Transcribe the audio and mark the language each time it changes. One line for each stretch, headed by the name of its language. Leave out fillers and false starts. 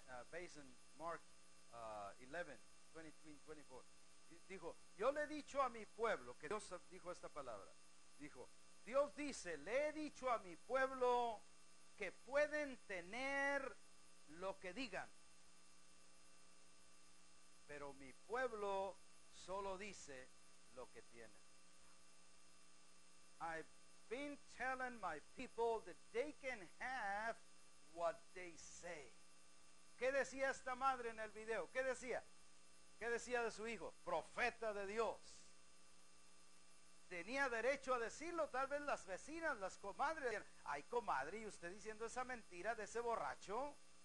English: based in Mark 11, 23 and 24,
Spanish: dijo, yo le he dicho a mi pueblo, que Dios dijo esta palabra, dijo, Dios dice, le he dicho a mi pueblo que pueden tener lo que digan, pero mi pueblo solo dice lo que tiene.
English: I've been telling my people that they can have what they say.
Spanish: ¿Qué decía esta madre en el video? ¿Qué decía? ¿Qué decía de su hijo? Profeta de Dios. Tenía derecho a decirlo. Tal vez las vecinas, las comadres decían, ay comadre, y usted diciendo esa mentira de ese borracho.